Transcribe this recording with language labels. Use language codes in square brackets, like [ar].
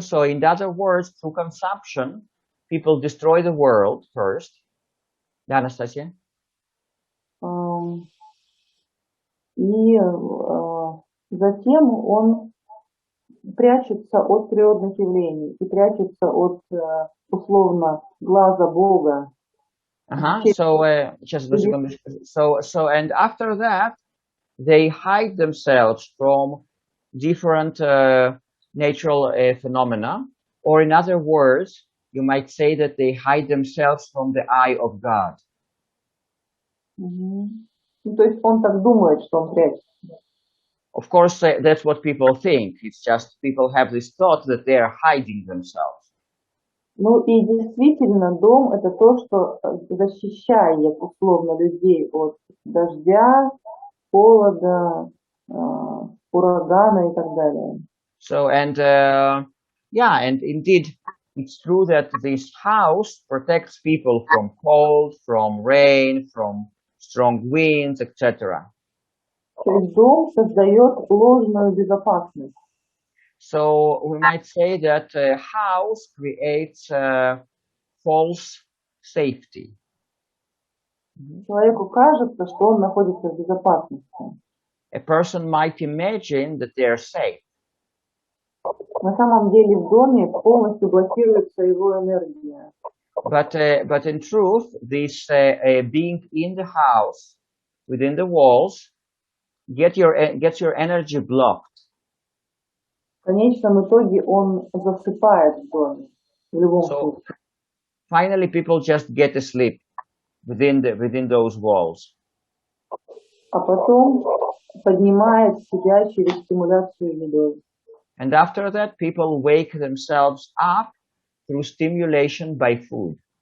[en] So in other words, through consumption, people destroy the world first. [ru] Да, Анастасия? И затем он прячется от природных явлений и прячется от условно глаза Бога. Сейчас одну секундочку. [en] So and after that, they hide themselves from different natural phenomena, or in other words, you might say that they hide themselves from the eye of God. [ru] То есть он так думает, что он прячется. [en] Of course, that's what people think. It's just people have this thought that they are hiding themselves. [ru] Ну и действительно, дом это то, что защищает условно людей от дождя, холода, урагана и так далее. [en] So and and indeed, it's true that this house protects people from cold, from rain, from strong winds, etc. [ru] То есть дом создает ложную безопасность. [en] So we might say that a house creates false safety. [ru] Человеку кажется, что он находится в безопасности. [en] A person might imagine that they are safe. [ru] На самом деле в доме полностью блокируется его энергия. [en] But in truth, this being in the house, within the walls, gets your energy blocked. [ru] В конечном итоге он засыпает в доме. В любом случае. [en] Finally, people just get asleep within those walls. [ru] А потом поднимает себя через стимуляцию едой. [en] And after that, people wake themselves up through stimulation by food.